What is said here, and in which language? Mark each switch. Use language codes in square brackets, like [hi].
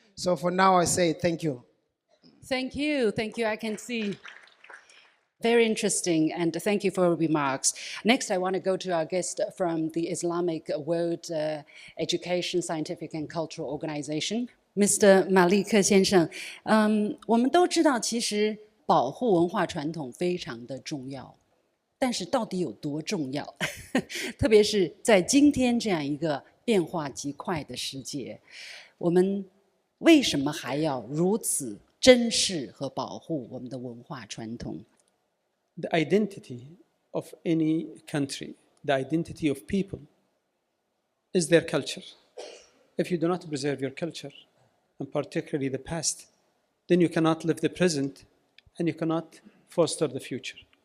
[en] So for now, I say thank you. Thank you. Thank you. I can see. Very interesting, and thank you for your remarks. Next, I want to go to our guest from the Islamic World Education, Scientific and Cultural Organization, Mr. [zh] Malik 先生。我们都知道，其实保护文化传统非常的重要，但是到底有多重要？特别是在今天这样一个变化极快的世界，我们为什么还要如此珍视和保护我们的文化传统？ [en] The identity of any country, the identity of people, is their culture. If you do not preserve your culture, and particularly the past, then you cannot live the present and you cannot foster the future.